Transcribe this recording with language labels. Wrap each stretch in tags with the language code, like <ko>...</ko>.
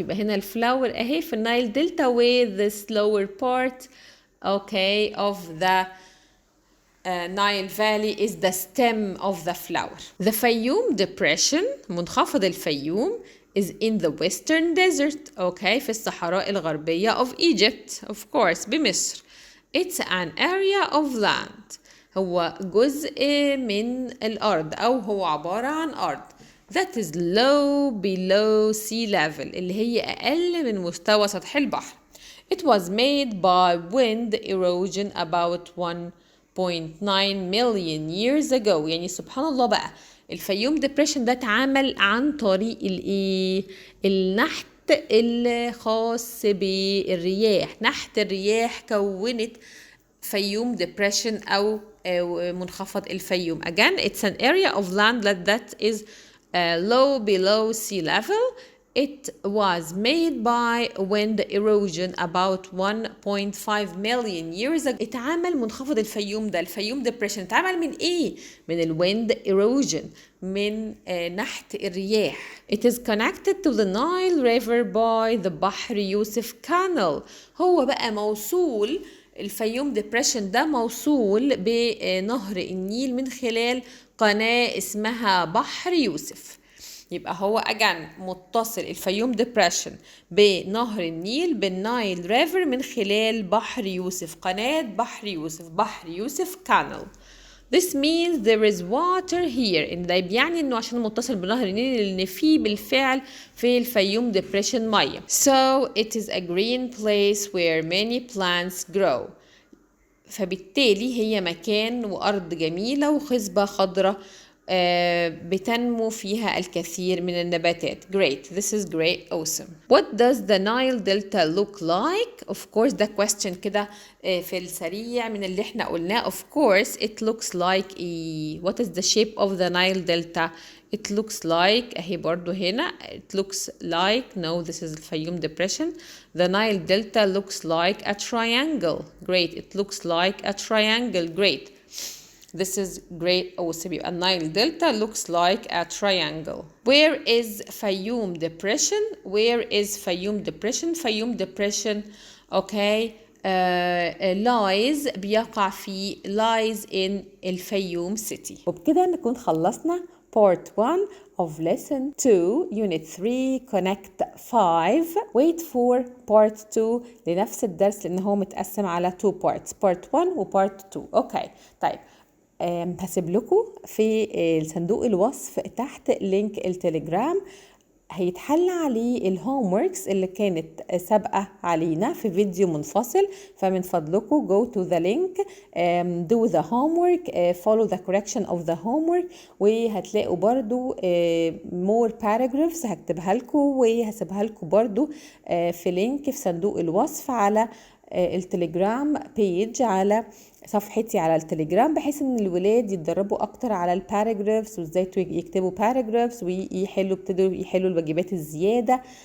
<ar>يبقى هنا الفلاور اهي في النايل دلتا</ar> <en>with this lower part okay of the Nile Valley is the stem of the flower. The Fayoum Depression منخفض الفيوم is in the western desert okay</en> <ar>في الصحراء الغربية</ar> <en>of Egypt of course بمصر. It's an area of land.</en> <ar>هو جزء من الأرض أو هو عبارة عن أرض</ar> <en>that is low below sea level</en> <ar>اللي هي أقل من مستوى سطح البحر.</ar> <en>It was made by wind erosion about 1.9 million years ago.</en> <ar>يعني سبحان الله بقى الفيوم ديبريشن ده اتعمل عن طريق النحت الخاص بالرياح. نحت الرياح كونت فيوم ديبريشن أو منخفض الفيوم.</ar> <en>Again it's an area of land that is low below sea level. It was made by wind erosion about 1.5 million years ago.</en> <ar>اتعمل منخفض الفيوم ده الفيوم depression اتعمل من ايه؟ من الwind erosion، من نحت الرياح.</ar> <en>It is connected to the Nile River by the بحر يوسف Canal.</en> <ar>هو بقى موصول الفيوم ديبريشن ده موصول بنهر النيل من خلال قناة اسمها بحر يوسف. يبقى هو أجان متصل الفيوم ديبريشن بنهر النيل بالنايل ريفر من خلال بحر يوسف، قناة بحر يوسف، بحر يوسف كانال.</ar> <en>This means there is water here.</en> <ar>إن ده بيعني إنه عشان متصل بنهر النيل إن فيه بالفعل في الفيوم ديبريشن مية.</ar> <en>So it is a green place where many plants grow.</en> <ar>فبالتالي هي مكان وأرض جميلة وخصبة خضراء بتنمو فيها الكثير من النباتات.</ar> <en>Great. This is great. Awesome. What does the Nile Delta look like?</en> <ar>Of course ده question كده في السريع من اللي احنا قلناه.</ar> <en>Of course it looks like what is the shape of the Nile Delta? It looks like</en> <ar>اهي برضو هنا</ar> <en>it looks like no this is الفيوم depression. The Nile Delta looks like a triangle. Great. It looks like a triangle. Great. This is great. awesome. يبقى Nile Delta looks like a triangle. Where is Fayoum Depression? Where is Fayoum Depression? Fayoum Depression okay lies</en> <ar>بيقع في</ar> <en>lies in الفيوم city.</en> <ar>وبكده نكون خلصنا</ar> <en>part 1 of lesson 2 unit 3 connect 5. wait for part 2</en> <ar>لنفس الدرس لأنه هو متقسم على</ar> <en>2 parts part 1 و part 2.</en> <ar>اوكي طيب هسيب لكم في صندوق الوصف تحت لينك التليجرام هيتحل عليه الهوم وركس اللي كانت سابقة علينا في فيديو منفصل. فمن فضلكم</ar> <en>go to the link do the homework follow the correction of the homework.</en> <ar>وهتلاقوا برضو</ar> <en>more paragraphs</en> <ar>هكتبها لكم وهسيبها لكم برضو في لينك في صندوق الوصف على التليجرام بيج على صفحتي على التليجرام، بحيث ان الولاد يتدربوا اكتر على الباراجرافز وازاي يكتبوا باراجرافز ويحلوا يحلوا الواجبات الزياده</ar>